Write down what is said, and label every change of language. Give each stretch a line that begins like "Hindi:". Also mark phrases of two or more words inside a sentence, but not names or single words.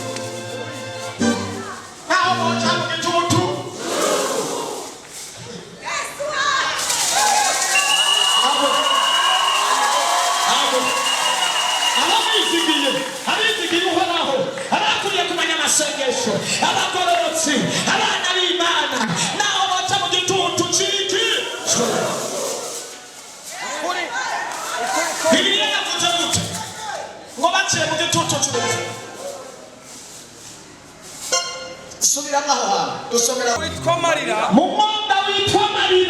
Rundi: naho boca mu gitutu abizigiye uhoraho, abakuriye kumenya amasengesho, abagororotsi, abana b'Imana, naho boca mu gitutu cy'iki cy'urupfu. Bibiliya yavuze gute? Ngo baciye mu gitutu cy'urupfu. Subiramo aho hantu dusomera witwa Marira, mu mwonga witwa Marira,